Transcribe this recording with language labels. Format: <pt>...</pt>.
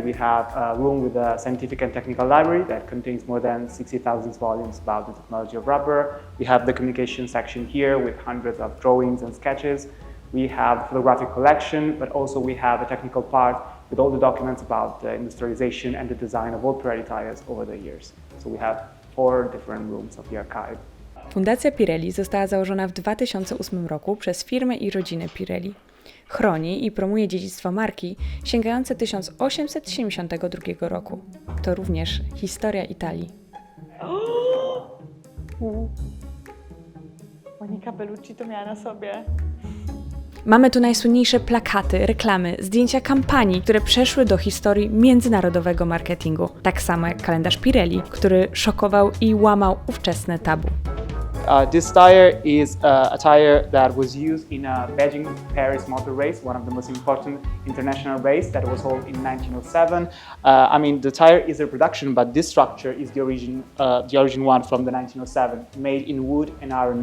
<en>We have a room with a scientific and technical library that contains more than 60,000 volumes about the technology of rubber. We have the communication section here with hundreds of drawings and sketches. We have a photographic collection, but also we have a technical part with all the documents about the industrialization and the design of all Pirelli tires over the years. So we have 4 different rooms of the archive.</en> <pl>Fundacja Pirelli została założona w 2008 roku przez firmę i rodzinę Pirelli. Chroni i promuje dziedzictwo marki sięgające 1872 roku. To również historia Italii. Monika Bellucci to miała na sobie. Mamy tu najsłynniejsze plakaty, reklamy, zdjęcia kampanii, które przeszły do historii międzynarodowego marketingu. Tak samo jak kalendarz Pirelli, który szokował i łamał ówczesne tabu.</pl> <en>This tire is a tire that was used in a Beijing-Paris motor race, one of the most important international race that was held in 1907. I mean, the tire is a production, but this structure is the origin one from the 1907, made in wood and iron.</en>